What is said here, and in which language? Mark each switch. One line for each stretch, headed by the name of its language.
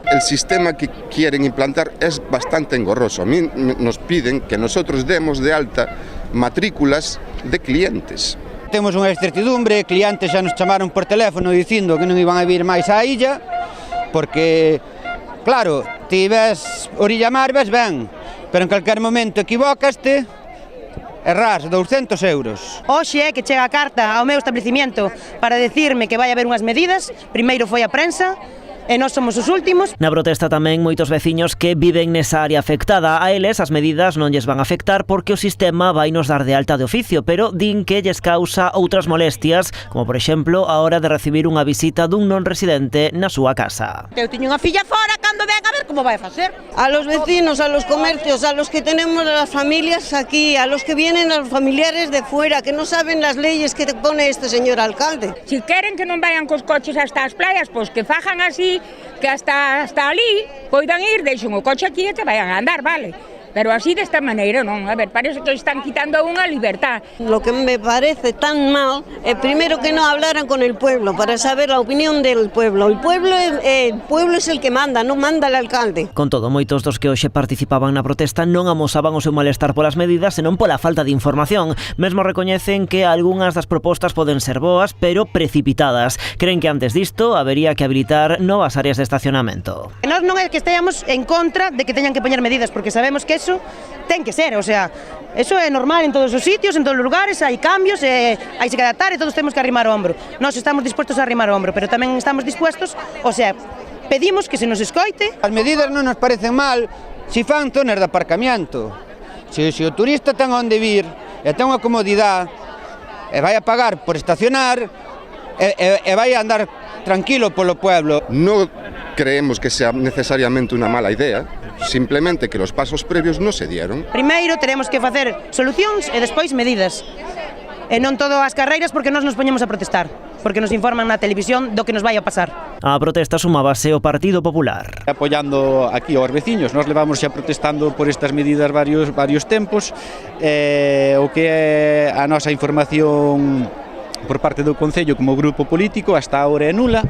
Spanish: El sistema que quieren implantar es bastante engorroso. A mí nos piden que nosotros demos de alta matrículas de clientes.
Galician: Temos unha incertidumbre, clientes xa nos chamaron por teléfono dicindo que non iban a vir máis á illa porque, claro, ti ves orilla mar, ves ben, pero en calquer momento equivócaste e ras 200 euros. Hoxe é que chega a carta ao meu establecimiento para decirme que vai haber unhas medidas. Primeiro foi a prensa e nós somos os últimos. Na protesta tamén moitos veciños que viven nesa área afectada. A eles as medidas non lles van a afectar porque o sistema vai nos dar de alta de oficio, pero din que lles causa outras molestias, como por exemplo a hora de recibir unha visita dun non residente na súa casa. Eu tiño unha filla fora, cando ven a ver como vai facer.
Spanish: A los vecinos, a los comercios, a los que tenemos las familias aquí, a los que vienen a los familiares de fuera, que no saben las leyes que te pone este señor alcalde.
Galician: Si queren que non vayan cos coches hasta as playas, pois que fajan así, que hasta ali poidan ir, deixen o coche aquí e que vayan a andar, vale? Pero así desta maneira non, a ver, parece que están quitando unha libertad.
Spanish: Lo que me parece tan mal
Galician: é
Spanish: primero que no hablaran con el pueblo para saber la opinión del pueblo. El pueblo es el que manda,
Galician: non
Spanish: manda el alcalde.
Galician: Con todo, moitos dos que hoxe participaban na protesta non amosaban o seu malestar polas medidas, senón pola falta de información. Mesmo recoñecen que algunhas das propostas poden ser boas, pero precipitadas. Creen que antes disto habería que habilitar novas áreas de estacionamento. Nós non é que esteamos en contra de que teñan que poñer medidas, porque sabemos que eso ten que ser, o sea, eso é normal en todos os sitios, en todos os lugares, hai cambios, hai que adaptar e todos temos que arrimar o hombro. Nós estamos dispuestos a arrimar o hombro, pero tamén estamos dispuestos, o sea, pedimos que se nos escoite. As medidas non nos parecen mal se fan zonas de aparcamiento. Se o turista ten onde vir e ten unha comodidade e vai a pagar por estacionar e vai a andar tranquilo polo pueblo.
Spanish: No creemos que sea necesariamente una mala idea, simplemente que los pasos previos no se dieron.
Galician: Primeiro teremos que facer solucións e despois medidas. E non todo as carreiras porque nós nos poñemos a protestar, porque nos informan na televisión do que nos vai a pasar. A protesta sumábase o Partido Popular. Apoiando aquí aos veciños, nós levamos xa protestando por estas medidas varios tempos, o que é a nosa información por parte do Concello como grupo político hasta agora é nula.